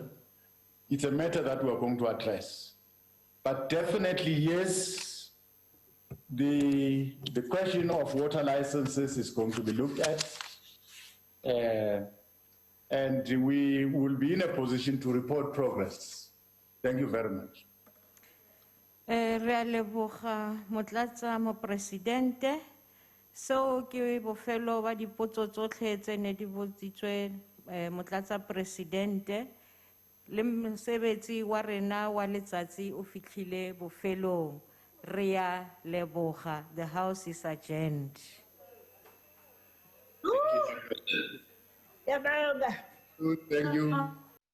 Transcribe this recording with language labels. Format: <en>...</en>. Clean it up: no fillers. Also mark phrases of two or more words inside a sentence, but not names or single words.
<en>It's a matter that we're going to address. But definitely, yes, the question of water licenses is going to be looked at. And we will be in a position to report progress. Thank you very much.</en> <tn>Re a leboga motlatsa mopresidente. So ke bofelo ba dipotso tsotlhe tse ne di botsitswe motlatsa presidente le mosebetsi wa rena wa letsatsi o fitlhile bofelong. Re a leboga.</tn> <en>The House is adjourned. Thank you.</en>